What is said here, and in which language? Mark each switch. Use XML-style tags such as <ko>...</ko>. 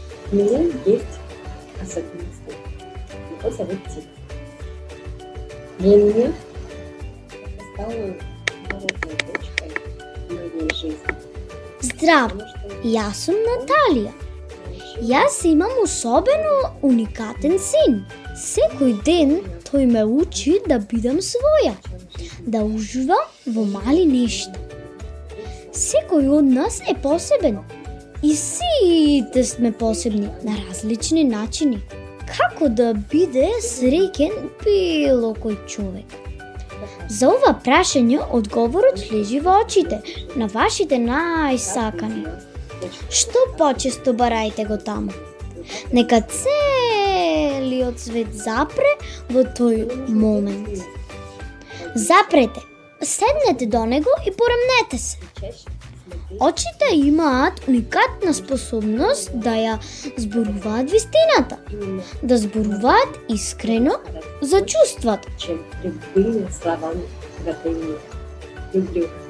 <ru>У меня есть особенность. Его зовут Тим. Для меня это стало поворотной точкой в моей жизни.</ru> <mk>Здраво,</mk> <ru>Потому что</ru> <mk>јас сум Наталија. Јас имам особено уникатен син. Секој ден тој ме учи да бидам своја, да уживам во мали нешта. Секој од нас е посебен и сите сме посебни на различни начини. Како да биде среќен било кој човек? За ова прашање одговорот лежи во очите на вашите најсакани. Што почесто барајте го таму. Нека целиот свет запре во тој момент. Запрете, седнете до него и порамнете се. Очите имаат уникатна способност да ја зборуваат вистината, да зборуваат искрено за чувствата.</mk> <ru>чем любыми словами, которые я люблю.</ru>